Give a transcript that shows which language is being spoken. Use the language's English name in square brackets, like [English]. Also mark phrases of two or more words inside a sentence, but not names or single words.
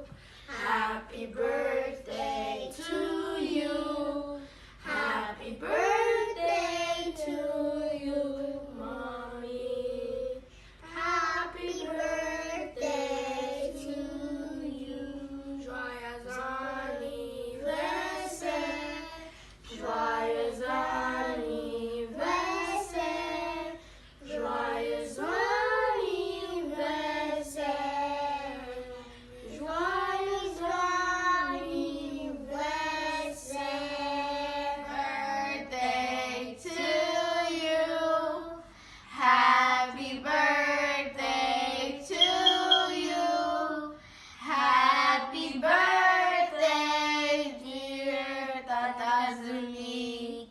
[English] Happy birthday to you. Happy birthday to you, Mommy. Happy birthday to you. [French] Joyeux anniversaire. Joyeux anniversaire. Joyeux anniversaire. Joyeux anniversaire. [English] Birthday to you. Happy birthday to you. Happy birthday, dear Tata Zunique.